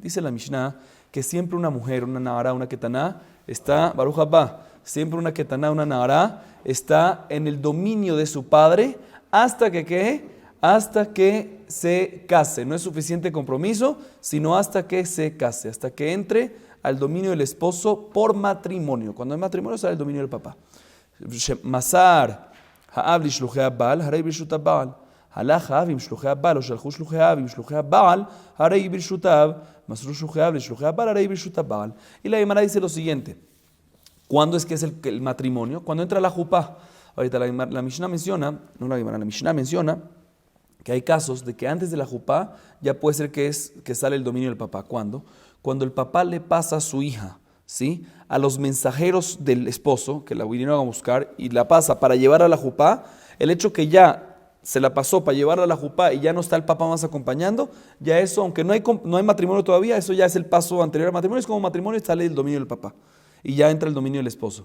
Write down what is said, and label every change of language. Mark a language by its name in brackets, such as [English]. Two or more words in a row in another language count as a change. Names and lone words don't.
[Spanish] Dice la Mishnah que siempre una mujer, una nahara, una ketaná, está, [Hebrew] ברוך הבא, [Spanish] siempre una ketaná, una nahara, está en el dominio de su padre hasta que ¿qué? Hasta que se case. No es suficiente compromiso, sino hasta que se case, hasta que entre al dominio del esposo por matrimonio. Cuando hay matrimonio sale el dominio del papá. [Hebrew] מסר האב לשלוחי הבעל, הרי ברשות הבעל. הלך האב עם שלוחי הבעל, או שלחו שלוחי האב עם שלוחי הבעל, הרי ברשותיו, מסרו שלוחי האב לשלוחי הבעל, הרי ברשות הבעל. [Spanish] Y la Gemara dice lo siguiente, ¿cuándo es que es el matrimonio? Cuando entra la jupá. Ahorita la Mishnah menciona, no la Gemara, la Mishnah menciona que hay casos de que antes de la jupá ya puede ser que sale el dominio del papá. ¿Cuándo? Cuando el papá le pasa a su hija, ¿sí? A los mensajeros del esposo, que la vinieron a buscar, y la pasa para llevar a la jupá, el hecho que ya se la pasó para llevarla a la jupá y ya no está el papá más acompañando, ya eso, aunque no hay matrimonio todavía, eso ya es el paso anterior al matrimonio, es como matrimonio, sale el dominio del papá y ya entra el dominio del esposo.